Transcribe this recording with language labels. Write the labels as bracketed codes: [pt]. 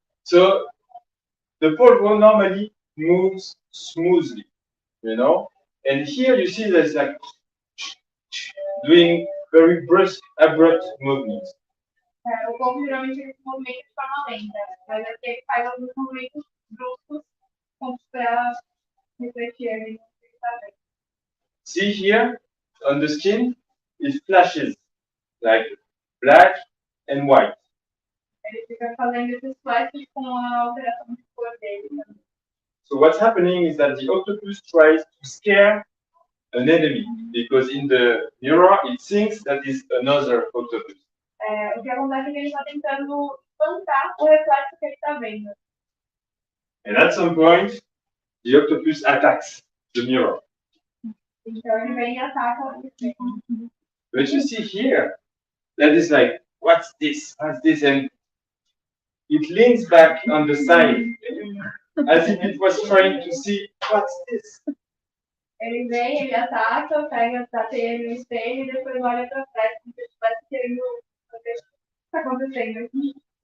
[en] So the polvo normally moves smoothly, you know, and here you see there's like doing very brusque, abrupt movements. [pt] O povo geralmente ele se movimenta de forma lenta, mas aqui ele faz alguns movimentos bruscos para refletir ali no que ele está vendo. [en] See here on the skin, it flashes like black and white. [pt] Ele fica fazendo esses flashes com a alteração de cor dele. [en] So what's happening is that the octopus tries to scare an enemy because in the mirror it thinks that is another octopus. [pt] O que acontece é que ele está tentando espantar o reflexo que ele está vendo. [en] And at some point, the octopus attacks the mirror. [pt] Então ele vem e ataca o espelho. [en] But you see here, that is like, what's this? What's this? And it leans back on the side, as if it was trying to see, what's this? [pt] Ele vem, ele ataca, pega, tapeia ele no espelho e depois olha para trás, como se estivesse querendo saber o que está acontecendo aqui.